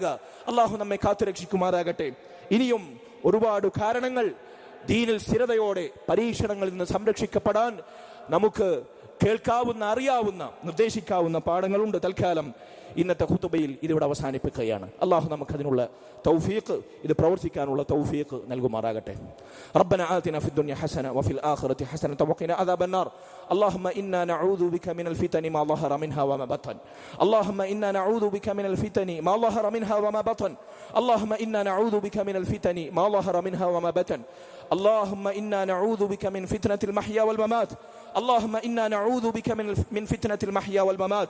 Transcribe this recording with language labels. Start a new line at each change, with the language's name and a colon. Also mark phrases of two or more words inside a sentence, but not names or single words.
Malayalam: അള്ളാഹു നമ്മെ കാത്തുരക്ഷിക്കുമാറാകട്ടെ. ഇനിയും ഒരുപാട് കാരണങ്ങൾ, ദീനിൽ സ്ഥിരതയോടെ പരീക്ഷണങ്ങളിൽ നിന്ന് സംരക്ഷിക്കപ്പെടാൻ നമുക്ക് കേൾക്കാവുന്ന, അറിയാവുന്ന, നിർദ്ദേശിക്കാവുന്ന പാഠങ്ങളുണ്ട്. തൽക്കാലം ഇന്നത്തെ ഖുതുബയിൽ ഇതിവിടെ അവസാനിപ്പിക്കുകയാണ്. അള്ളാഹു നമുക്കതിനുള്ള തൗഫീഖ്, ഇത് പ്രവർത്തിക്കാനുള്ള തൗഫീഖ് നൽകുമാറാകട്ടെ.
Arabic: ربنا آتنا في الدنيا حسنة وفي الآخرة حسنة وقنا عذاب النار. اللهم إنا نعوذ بك من الفتن ما ظهر منها وما بطن. اللهم إنا نعوذ بك من الفتن ما ظهر منها وما بطن. اللهم إنا نعوذ بك من الفتن ما ظهر منها وما بطن. اللهم إنا نعوذ بك من فتنة المحيا والممات. اللهم إنا نعوذ بك من فتنة المحيا والممات.